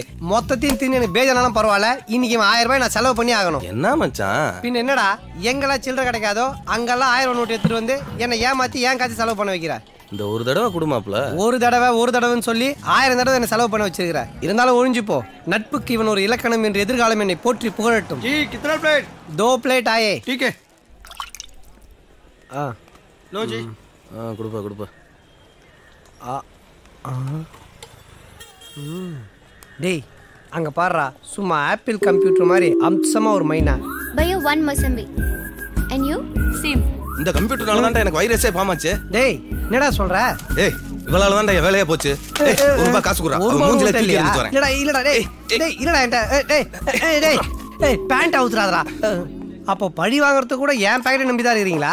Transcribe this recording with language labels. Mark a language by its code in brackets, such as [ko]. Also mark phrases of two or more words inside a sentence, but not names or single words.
[ta] மொத்தத்தையும் தின்னு எனக்கு பேஜானாலும் பரவாயில்ல, இன்னைக்கு 1000 ரூபாய் நான் செலவு பண்ணி ஆகணும். என்ன மச்சான்? பின் என்னடா எங்கெல்லாம் சில்லறை கிடைக்காதோ அங்கெல்லாம் 1000 நோட்டு எடுத்துட்டு வந்து என்னை ஏமாத்தி ஏன் காய்ச்சி செலவு பண்ண வைக்கிற? இந்த ஒரு தடவை குடுமாப்ல. ஒரு தடவைன்னு சொல்லி 1000 தடவை என்ன செலவு பண்ண வச்சிருக்கிற. இருந்தாலும் ஒழிஞ்சு போ. நட்புக்கு இவன் ஒரு இலக்கணம் என்று எதிர்காலம் என்னை போற்றி புகழட்டும். [hi] जी कितना प्लेट? 2 प्लेट आए. ठीक है. लो जी. [ta] கொடுப்பா. டேய் அங்க பாருடா, சும்மா ஆப்பிள் கம்ப்யூட்டர் மாதிரி அம்சமா ஒரு மைனா. [en] Buy 1 மசம்பி. And you? [ta] சேம். இந்த கம்ப்யூட்டர்னால தான் எனக்கு வைரஸே பாமாச்சு. டேய் என்னடா சொல்ற? ஏய் இவளால தான் என் வேலையே போச்சு. ஏய் 1 ரூபாய் காசு குடுறா. மூஞ்சில தூக்கி எடுத்து வரேன். இல்லடா டேய் இல்லடா டேய் பேண்ட் அவுத்துறாதடா. அப்போ பழி வாங்குறது கூட என் பாக்கெட்டை நம்பி தான் இருக்கீங்களா?